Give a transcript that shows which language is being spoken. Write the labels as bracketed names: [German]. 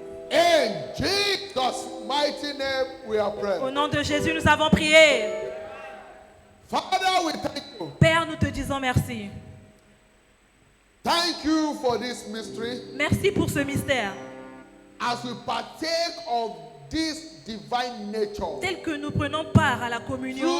[English] In Jesus' mighty name we are praying. [French] Au nom de Jésus, nous avons prié. [English] Father, we thank you. [French] Père, nous te disons merci. [English] Thank you for this mystery. [French] Merci pour ce mystère. [English] As we partake of this divine nature, [French] Tel que nous prenons part à la communion,